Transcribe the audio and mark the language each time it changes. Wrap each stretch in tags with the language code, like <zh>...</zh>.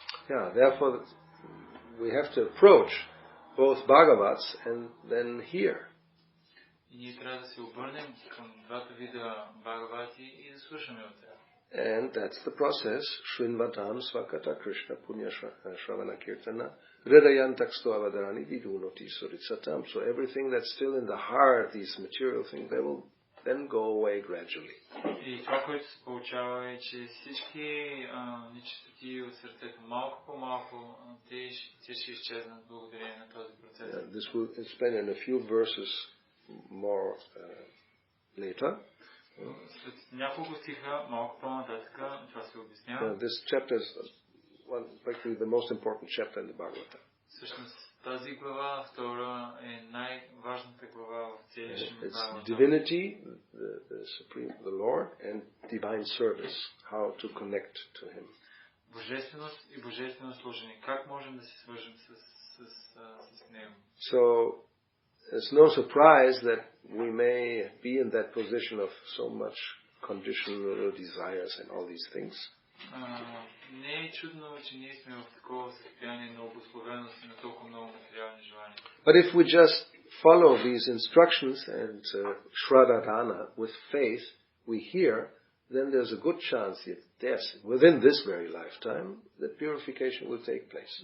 <en>Yeah, therefore we have to approach both Bhagavats and then hear.</en> <bg>И ние трябва да се обърнем към двата вида Бхагавати и да слушаме от тях.</bg> <en>And that's the process. Shrinvatam Svakata Krishna Punya Shravana Kirtana Hridayan Taksto Avadarani Vidunoti Suritsatam. So everything that's still in the heart, these material things, they will then go away gradually.</en> <bg>И това, което се получава е, че всички нечистоти от сърцето малко по малко, те ще изчезнат благодарение на този процес.</bg> <en>This will explain in a few verses more later.</en> <bg>След няколко стиха, малко по-нататък, това се обяснява.</bg> <en>This chapter is actually the most important chapter in the Bhagavata.</en> <bg>Всъщност тази глава, втора, е най-важната глава в целия Шримад Бхагавата.</bg> <en>It's divinity, the supreme, the Lord, and divine service, how to connect to Him.</en> <bg>Божественост и божествено служене. Как можем да се свържем с Него?</bg> <en>So it's no surprise that we may be in that position of so much conditional desires and all these things.</en> <bg>Не е чудно, че ние сме в такова състояние на обусловеност и на толкова много материални желания.</bg> <en>But if we just follow these instructions and shradadana with faith we hear, then there's a good chance that yes, within this very lifetime, that purification will take place.</en>